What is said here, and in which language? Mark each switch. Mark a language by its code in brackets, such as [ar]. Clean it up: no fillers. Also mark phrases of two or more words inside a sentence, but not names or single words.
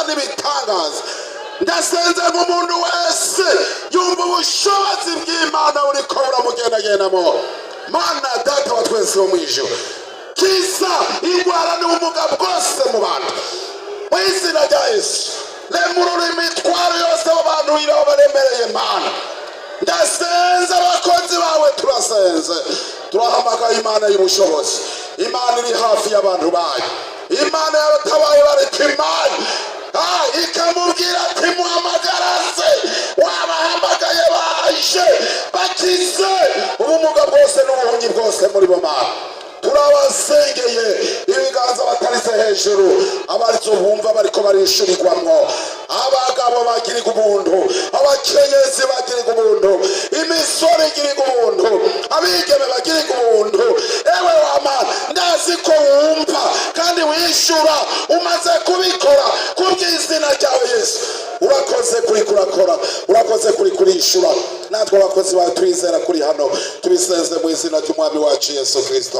[rn] n'ibitangaza ndasenze nk'umuntu wese yumva ubushobozi bw'Imana uri ko buramugendagendamo Mana data wa twese wo mu ijuru kiza indwara n'ubumuga bwose mu bantu mu izina rya Yesu lemurura imitwaro yose abantu iraho baremereye Mana ndasenze abakozi bawe turasenze turahamagaye Imana y'ubushobozi Imana iri hafi y'abantu bayo Imana y'abatabaye bareka Imana ikamubwira ati muhamagaraze wabahamagaye baje bakize ubumuga bwose n'ubuhunyi bwose muri bo Mana turabasengeye ibiganza batarize hejuru abarizo bumva bariko barishurirwamwo abagabo bagiriga ubuntu abakenyezi bagiriga ubuntu imisore igiriga ubuntu abigeme bagiriga ubuntu ewe wa Mana ndazi ko wumva kandi wishura umaze kubikora kubw'izina ryawe Yesu urakoze kuri kurakora urakoze kuri kurishura natwe abakozi bawe twizera kuri hano tubisenze mu izina ry'umwami wacu Yesu Kristo.